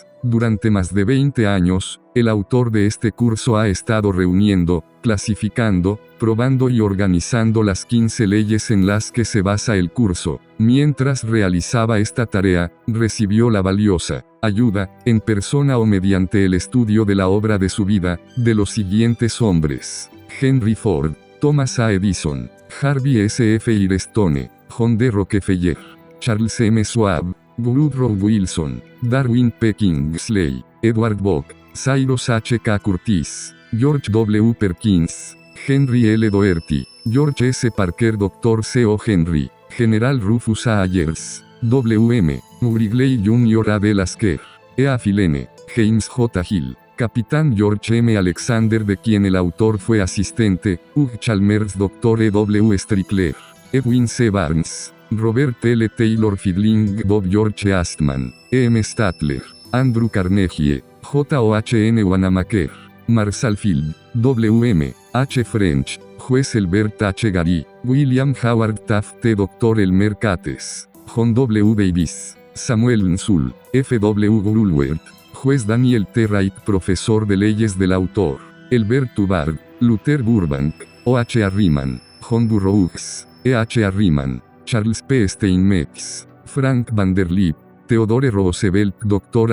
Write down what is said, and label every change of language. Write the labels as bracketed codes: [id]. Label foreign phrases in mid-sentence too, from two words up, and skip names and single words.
[es] Durante más de 20 años, el autor de este curso ha estado reuniendo, clasificando, probando y organizando las 15 leyes en las que se basa el curso. Mientras realizaba esta tarea, recibió la valiosa ayuda, en persona o mediante el estudio de la obra de su vida, de los siguientes hombres: Henry Ford, Thomas A. Edison, Harvey S. F. Firestone, John D. Rockefeller, Charles M. Schwab, Woodrow Wilson, Darwin P. Kingsley, Edward Bock, Cyrus H. K. Curtis, George W. Perkins, Henry L. Doherty, George S. Parker, Dr. C. O. Henry, General Rufus A. Ayers, W.M. Wrigley Jr. A. de Lasker, E. A. Filene, James J. Hill, Capitán George M. Alexander, de quien el autor fue asistente, Hugh Chalmers, Dr. E. W. Strickler, Edwin C. Barnes, Robert L. Taylor Fielding, Bob George Astman, E. M. Statler, Andrew Carnegie, J. O. H. N. Wanamaker, Marshall Field, W.M. H. French, Juez Elbert H. Gary, William Howard Taft, Dr. Elmer Cates, John W. Davis, Samuel Nsul, F. W. Woolworth, Juez Daniel T. Wright, Profesor de Leyes del Autor, Elbert Hubbard, Luther Burbank, O. H. Arriman, John Burroughs, E. H. Arriman, Charles P. Steinmetz, Frank Vanderlip, Theodore Roosevelt, Dr.